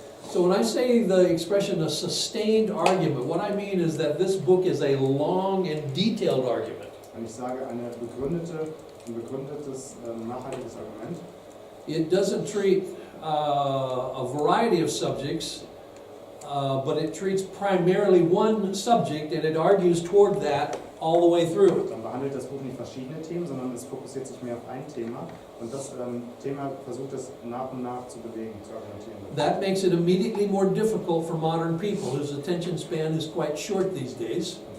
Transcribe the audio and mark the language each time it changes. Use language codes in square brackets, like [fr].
[en] So when I say the expression a sustained argument, what I mean is that this book is a long and detailed argument. [de] Wenn ich sage, ein begründetes, nachhaltiges Argument, [en] It doesn't treat a variety of subjects, but it treats primarily one subject, and it argues toward that all the way through. [de] dann behandelt das Buch nicht verschiedene Themen, sondern es fokussiert sich mehr auf ein Thema und das Thema versucht es nach und nach zu bewegen, zu argumentieren. [en] That makes it immediately more difficult for modern people whose attention span is quite short these days.